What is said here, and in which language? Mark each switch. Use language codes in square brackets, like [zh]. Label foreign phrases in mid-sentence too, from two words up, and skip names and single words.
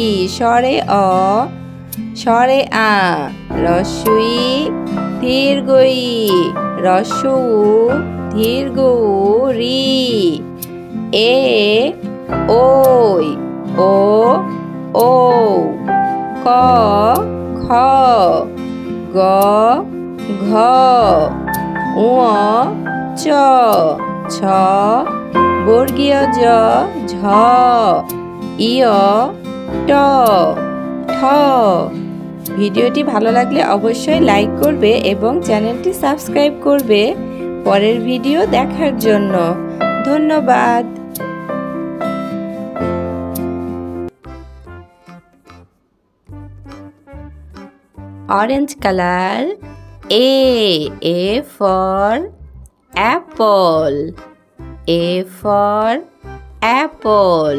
[bn] স্বরে অ, স্বরে আ, হ্রস্ব ই দীর্ঘ ই, হ্রস্ব উ দীর্ঘ উ, রি, এ ওই, ও ও, ক খ, গ ঘ, ঙ চ, ছ বর্গীয় জ, ঝ, ইয় ট, ঠ। ভিডিওটি ভালো লাগলে অবশ্যই লাইক করবে এবং চ্যানেলটি সাবস্ক্রাইব করবে পরের ভিডিও দেখার জন্য। [en] ধন্যবাদ। Orange color. A for apple. A for apple.